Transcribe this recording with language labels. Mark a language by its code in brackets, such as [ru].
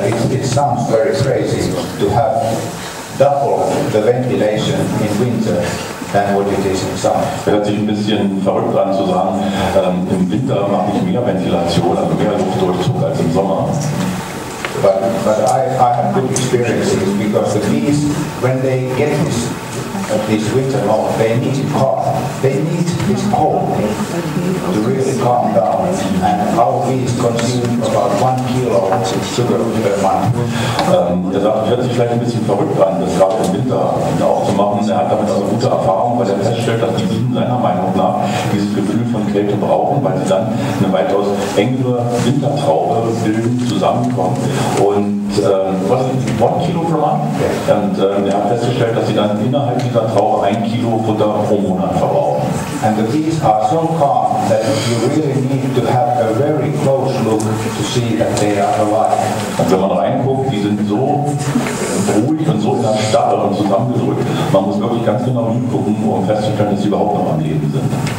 [en] It sounds very crazy to have double the ventilation in winter than what it is in summer. [de] Hört sich ein bisschen verrückt an zu sagen, im Winter mache ich mehr Ventilation, also mehr Luftdurchzug als im Sommer. [en] But I have good experiences because the bees, when they get this this winter mode, they need it calm. They need this cold to really calm down. And our bees consume about 1 kilo sugar per month. [de] Er sagt, hört sich vielleicht ein bisschen verrückt an, das gerade im Winter auch zu machen. Er hat damit also gute Erfahrungen, weil er feststellt, dass die Bienen seiner Meinung nach dieses Gefühl von Kälte brauchen, weil sie dann eine weitaus engere Wintertraube bilden, zusammenkommen. Und was ist 1 Kilo pro Monat? Und er hat festgestellt, dass sie dann innerhalb dieser Traube 1 Kilo Futter pro Monat verbrauchen. [en] And the bees are so calm that you really need to have a very close look to see that they are alive. [de] Und wenn man reinguckt, die sind so ruhig und so in der Starre und zusammengedrückt, man muss wirklich ganz genau hingucken, um festzustellen, dass sie überhaupt noch am Leben sind.